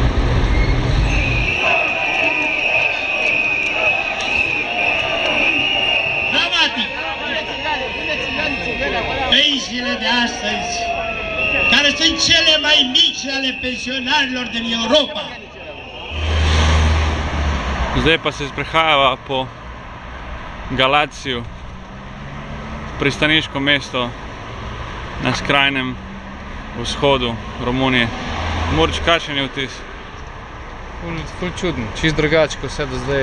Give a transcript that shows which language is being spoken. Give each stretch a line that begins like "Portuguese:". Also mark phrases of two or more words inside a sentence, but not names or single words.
Romanian: Dramatic! Pensiile de astăzi, care sunt cele mai mici ale pensionarilor din Europa.
Slovenian: Zdaj pa se sprehajava po Galaciju, pristaniško mesto na skrajnem vzhodu Romunije. Murč, kakšen je vtis? Ful čudno, čist drugače kot vse do zdaj.